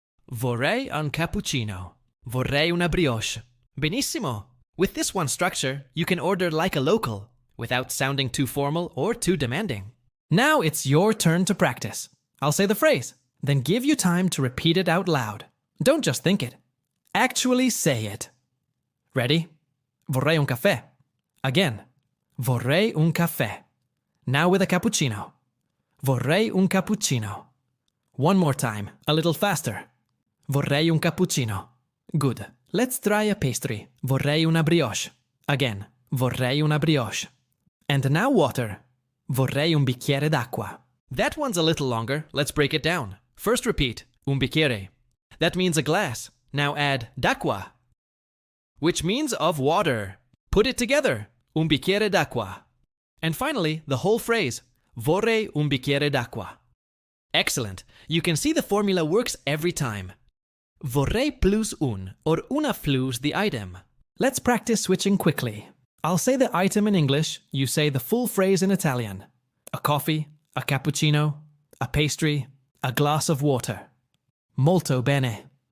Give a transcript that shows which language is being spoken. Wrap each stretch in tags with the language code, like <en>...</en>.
<it>Vorrei un cappuccino. Vorrei una brioche. Benissimo.</it> <en>With this one structure, you can order like a local, without sounding too formal or too demanding. Now it's your turn to practice. I'll say the phrase, then give you time to repeat it out loud. Don't just think it. Actually say it. Ready?</en> <it>Vorrei un caffè.</it> <en>Again.</en> <it>Vorrei un caffè.</it> <en>Now with a cappuccino.</en> <it>Vorrei un cappuccino. One more time, a little faster. Vorrei un cappuccino.</it> <en>Good. Let's try a pastry.</en> <it>Vorrei una brioche.</it> <en>Again.</en> <it>Vorrei una brioche.</it> <en>And now water.</en> <it>Vorrei un bicchiere d'acqua.</it> <en>That one's a little longer. Let's break it down. First repeat.</en> <it>Un bicchiere.</it> <en>That means a glass. Now add d'acqua, which means of water. Put it together.</en> <it>Un bicchiere d'acqua.</it> <en>And finally, the whole phrase.</en> <it>Vorrei un bicchiere d'acqua.</it> <en>Excellent. You can see the formula works every time. Vorrei plus un, or una plus the item. Let's practice switching quickly. I'll say the item in English, you say the full phrase in Italian. A coffee, a cappuccino, a pastry, a glass of water.</en> <it>Molto bene.</it>